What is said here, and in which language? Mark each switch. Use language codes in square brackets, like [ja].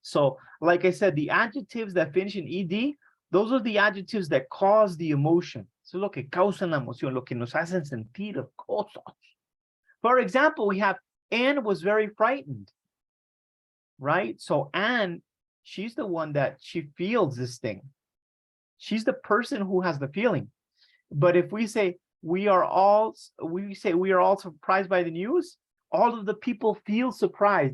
[en] So like I said, the adjectives that finish in ed, those are the adjectives that cause the emotion. [es] Eso es lo que causa la emoción, lo que nos hacen sentir cosas. [en] For example, we have Anne was very frightened, right? So Anne, she's the one that she feels this thing. She's the person who has the feeling. But if we say we are all surprised by the news, all of the people feel surprised.